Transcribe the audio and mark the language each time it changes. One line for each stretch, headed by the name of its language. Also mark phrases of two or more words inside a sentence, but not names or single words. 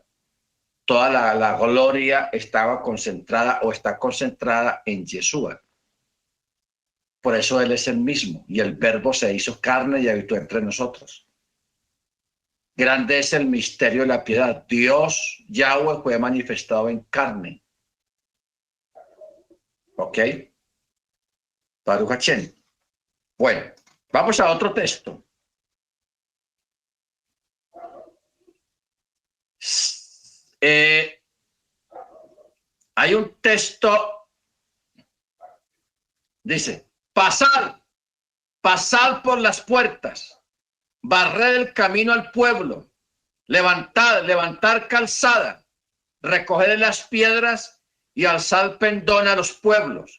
Spanish: Toda la gloria estaba concentrada o está concentrada en Yeshua. Por eso Él es el mismo, y el Verbo se hizo carne y habitó entre nosotros. Grande es el misterio de la piedad. Dios, Yahweh, fue manifestado en carne. ¿Ok?
Hebrew: ברוך השם.
Spanish: Bueno, vamos a otro texto. Hay un texto, dice, pasad por las puertas, barred el camino al pueblo, levantar calzada, recoger las piedras y alzar pendón a los pueblos.